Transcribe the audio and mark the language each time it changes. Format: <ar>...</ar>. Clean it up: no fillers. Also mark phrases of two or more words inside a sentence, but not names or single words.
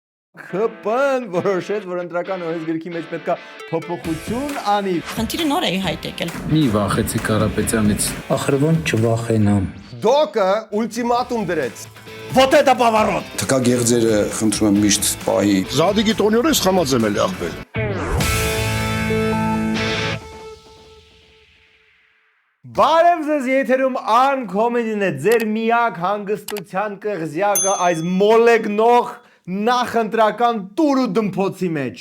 <hy>ՔՊ-ն որոշեց, որ ընտրական օրենսգրքի մեջ պետքա փոփոխություն անի։ Խնդիրը նոր է հայտ եկել։ Մի վախեցի Կարապետյանից։ Ախրվոն չվախենամ։ Դոկը ուլտիմատում դրեց։</hy> <ru>Вот это поворот։</ru> <hy>Թկա գեղձերը խնդրում եմ միշտ պահի։ Զադիգի տոնյորը սխամած եմ էլի ախպել։ Բարև ձեզ, եթերում ան կոմեդին է, ձեր միակ հանգստության կղզյակը այս մոլեգնող նախընտրական տուրու դմփոցի մեջ։</hy>